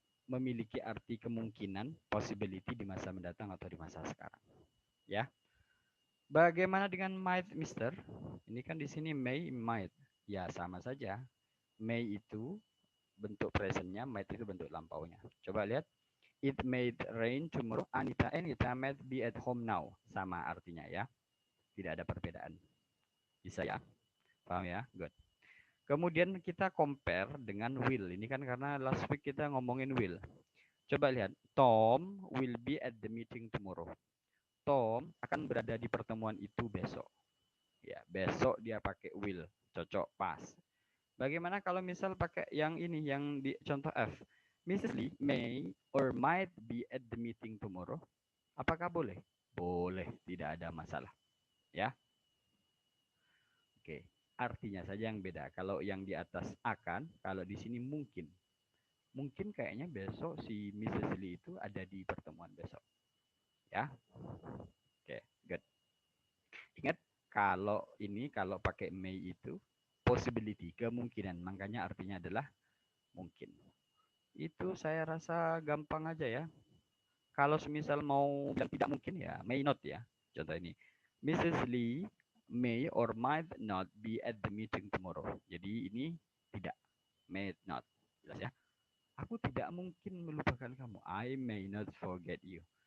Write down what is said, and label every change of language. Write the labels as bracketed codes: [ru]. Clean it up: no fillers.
[id] memiliki arti kemungkinan, possibility di masa mendatang atau di masa sekarang. Ya. Bagaimana dengan might, Mister? Ini kan di sini may, might. Ya, sama saja. May itu bentuk presentnya, might itu bentuk lampaunya. Coba lihat. [en] It may rain tomorrow. Anita might be at home now. [id] Sama artinya ya. Tidak ada perbedaan. Bisa ya? Paham ya? Good. Kemudian kita compare dengan will. Ini kan karena [en] last week [id] kita ngomongin will. Coba lihat. [en] Tom will be at the meeting tomorrow. [id] Tom akan berada di pertemuan itu besok. Ya, besok dia pakai will. Cocok, pas. Bagaimana kalau misal pakai yang ini, yang di contoh F? [en] Mrs. Lee may or might be at the meeting tomorrow. [id] Apakah boleh? Boleh, tidak ada masalah. Ya. Oke, artinya saja yang beda. Kalau yang di atas akan, kalau di sini mungkin. Mungkin kayaknya besok si Mrs. Lee itu ada di pertemuan besok. Ya. Oke, good. Ingat, kalau ini, kalau pakai may itu, possibility, kemungkinan. Makanya artinya adalah mungkin. Itu saya rasa gampang aja ya. Kalau semisal mau bilang tidak mungkin ya may not ya. Contoh ini. Mrs. [en] Lee may or might not be at the meeting tomorrow. [id] Jadi ini tidak. May not. Jelas ya. Aku tidak mungkin melupakan kamu. [en] I may not forget you.